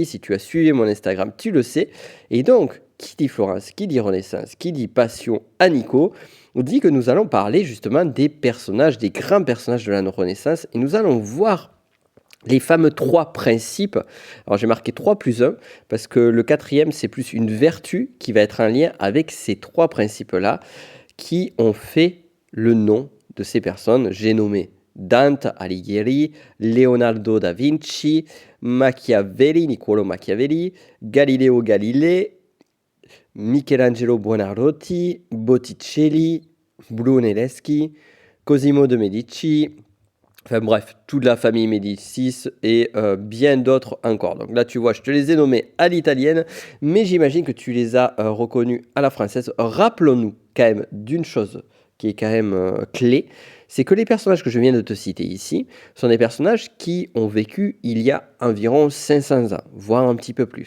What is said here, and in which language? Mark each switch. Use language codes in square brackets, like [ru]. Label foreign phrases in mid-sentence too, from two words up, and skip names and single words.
[fr] Si tu as suivi mon Instagram, tu le sais. Et donc, qui dit Florence, qui dit Renaissance, qui dit passion à Nico, on dit que nous allons parler justement des personnages, des grands personnages de la Renaissance et nous allons voir les fameux 3 principes. Alors j'ai marqué 3 plus 1 parce que le 4e, c'est plus une vertu qui va être en lien avec ces 3 principes-là qui ont fait le nom de ces personnes. J'ai nommé Dante Alighieri, Leonardo da Vinci, Machiavelli, Niccolò Machiavelli, Galileo Galilei, Michelangelo Buonarroti, Botticelli, Brunelleschi, Cosimo de Medici, enfin bref, toute la famille Médicis et bien d'autres encore. Donc là, tu vois, je te les ai nommés à l'italienne, mais j'imagine que tu les as reconnus à la française. Rappelons-nous quand même d'une chose qui est quand même clé, c'est que les personnages que je viens de te citer ici sont des personnages qui ont vécu il y a environ 500 ans, voire un petit peu plus.